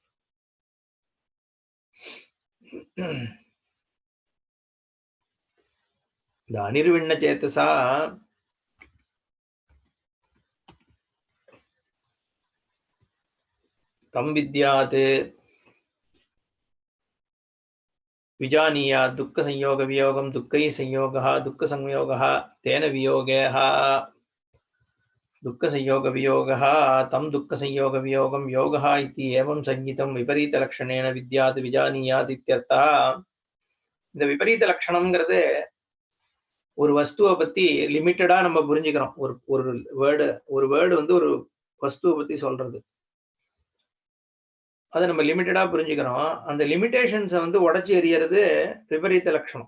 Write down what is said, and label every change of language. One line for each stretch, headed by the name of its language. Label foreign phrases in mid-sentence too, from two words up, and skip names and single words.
Sanskrit: இந்த अनिर्विण्ण चेतसा तं विद्यात् विजानीयात् दुःख संयोग वियोगं दुःखैः संयोगः दुःख संयोगः तेन वियोगः दुःख संयोग वियोगः तम दुःख संयोग वियोगम योगः इति एवं संगीतम विपरीत लक्षणेन विद्यात् विजानीयात् इत्यर्थः.
Tamil: இந்த விபரீத லட்சணம்ங்கிறது ஒரு வஸ்துவை பத்தி லிமிட்டடா நம்ம புரிஞ்சுக்கிறோம். ஒரு வேர்டு வந்து ஒரு வஸ்துவை பத்தி சொல்றது, அதை நம்ம லிமிட்டடா புரிஞ்சுக்கிறோம். அந்த லிமிடேஷன்ஸை வந்து உடைச்சி எறியறது விபரீத லட்சணம்.